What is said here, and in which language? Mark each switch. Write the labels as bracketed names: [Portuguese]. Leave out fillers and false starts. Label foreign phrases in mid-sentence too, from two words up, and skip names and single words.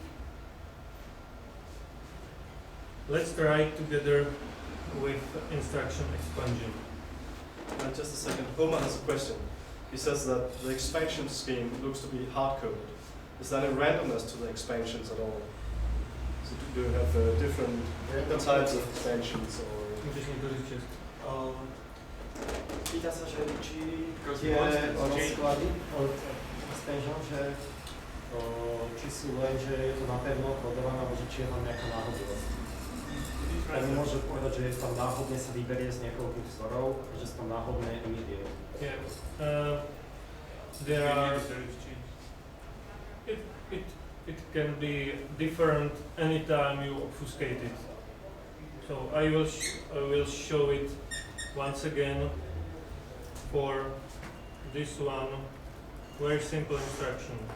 [English] Let's try together with instruction expansion. Just a second, Homer has a question. He says that the expansion scheme looks to be hard-coded. Is there any randomness to the expansions at all? So do you have different types of expansions or? [Slovak] Pýta sa, že či [English] Because [Slovak] tie [English] he wants to change. [Slovak] rozklady od expansion, že či sú len, že je to napevno kodované, alebo že či je tam nejaká náhodovosť. Tak mi môže povedať, že je tam náhodne sa vyberie z niekoľkých vzorov, že sa tam náhodne emituje. [English] Yeah. There are. It can be different anytime you obfuscate it. So I will show it once again for this one very simple instruction.